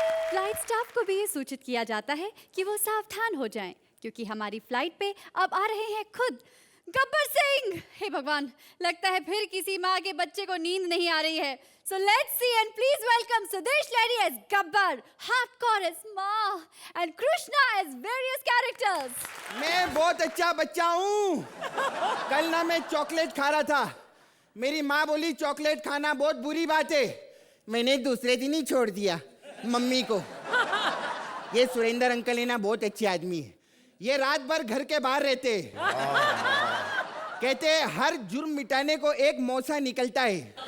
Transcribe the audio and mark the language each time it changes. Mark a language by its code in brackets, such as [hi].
[hi] Flight staff को भी ये सूचित किया जाता है कि वो सावधान हो जाएं, क्योंकि हमारी फ्लाइट पे अब आ रहे हैं खुद गब्बर सिंह। हे भगवान, लगता है फिर किसी माँ के बच्चे को नींद नहीं आ रही है। [en] So let's see and please welcome Sudesh Lady as Gabbar, Hardcore as Ma, and Krishna as various characters. [hi] मैं बहुत अच्छा बच्चा हूँ। कल ना मैं चॉकलेट खा रहा था, मेरी माँ बोली चॉकलेट खाना बहुत बुरी बात है। मैंने दूसरे दिन ही छोड़ दिया मम्मी को। ये सुरेंद्र अंकल है ना, बहुत अच्छे आदमी है। ये रात भर घर के बाहर रहते कहते हैं हर जुर्म मिटाने को एक मौसा निकलता है।